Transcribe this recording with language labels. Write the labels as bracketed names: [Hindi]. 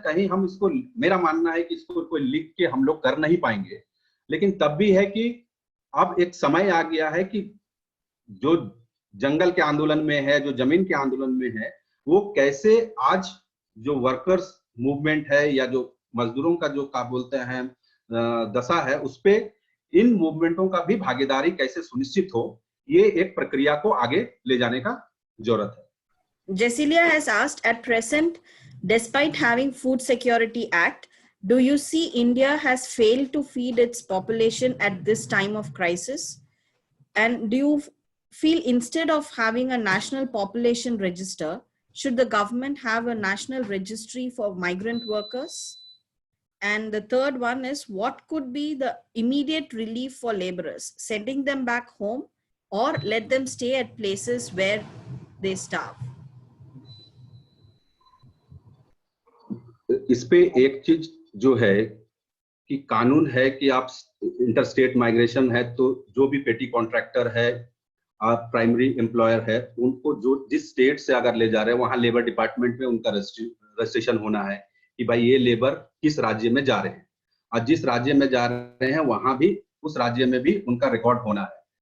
[Hindi] कहीं हम इसको, मेरा मानना है कि इसको कोई लिख के हम लोग कर नहीं पाएंगे, लेकिन तब भी है कि अब एक समय आ गया है कि जो जंगल के आंदोलन में है, जो जमीन के आंदोलन में है, वो कैसे आज जो वर्कर्स मूवमेंट है या जो मजदूरों का जो क्या बोलते हैं दशा है, उस पे इन मूवमेंटों का भी भागीदारी कैसे सुनिश्चित हो, ये एक प्रक्रिया को आगे ले जाने का जरूरत है। [English] Jessilia has asked, at present, despite having Food Security Act, do you see India has failed to feed its population at this time of crisis? And do you feel instead of having a national population register, should the government have a national registry for migrant workers? And the third one is, what could be the immediate relief for laborers, sending them back home or let them stay at places where they starve? [Hindi] इस पे एक चीज जो है कि कानून है कि आप इंटरस्टेट माइग्रेशन है तो जो भी पेटी कॉन्ट्रैक्टर है, प्राइमरी एम्प्लॉयर है, उनको जो जिस स्टेट से अगर ले जा रहे हैं वहां लेबर डिपार्टमेंट में उनका रजिस्ट्रेशन होना है कि भाई ये लेबर किस राज्य में जा रहे हैं, और जिस राज्य में जा रहे हैं वहां भी उस राज्य में भी उनका रिकॉर्ड होना है।